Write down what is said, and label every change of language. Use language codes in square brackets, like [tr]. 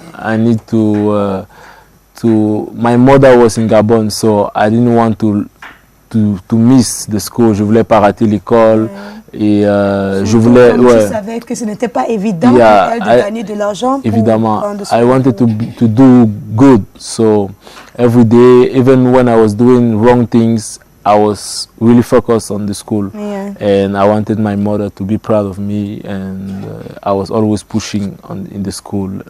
[en] I need to my mother was in Gabon, so I didn't want to miss the school. [fr] Je voulais pas rater l'école. Et je voulais, tu savais que ce n'était pas évident pour elle de gagner de l'argent. [en] Évidemment, I wanted to do good. So every day, even when I was doing wrong things, I was really focused on the school. And I wanted my mother to be proud of me, and I was always pushing in the school.